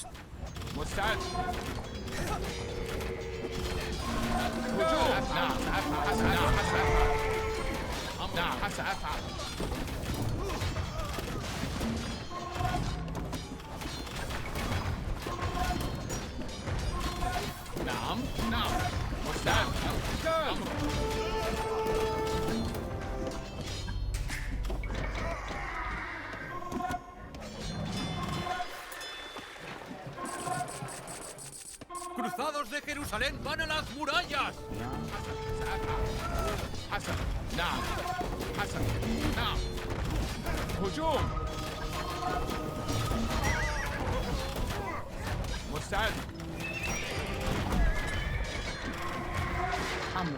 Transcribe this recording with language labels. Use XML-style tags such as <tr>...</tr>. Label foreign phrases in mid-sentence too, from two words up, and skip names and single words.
<ar>مستعد هجوم نعم حسن نعم حسن نعم حسن أفعل نعم مستعد القتال</ar> <es>¡Cruzados de Jerusalén van a las murallas!</es> <ar>حسن نعم حسن نعم هجوم مستعد أمر</ar>